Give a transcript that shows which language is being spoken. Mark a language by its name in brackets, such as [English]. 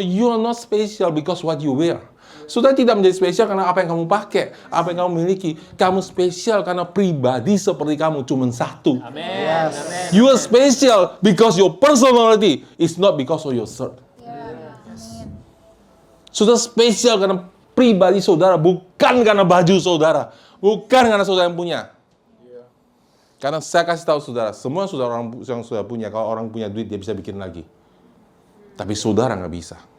[English] You are not special because what you wear. [Indonesian] Saudara tidak menjadi spesial karena apa yang kamu pakai, apa yang kamu miliki. Kamu spesial karena pribadi seperti kamu cuma satu. Amin. Yes. [English] You are special because your personality is not because of your shirt. Yes. [Indonesian] Saudara spesial karena pribadi saudara, bukan karena baju saudara, bukan karena saudara yang punya. Karena saya kasih tahu saudara, semua orang yang sudah punya, kalau orang punya duit dia bisa bikin lagi. Tapi saudara nggak bisa.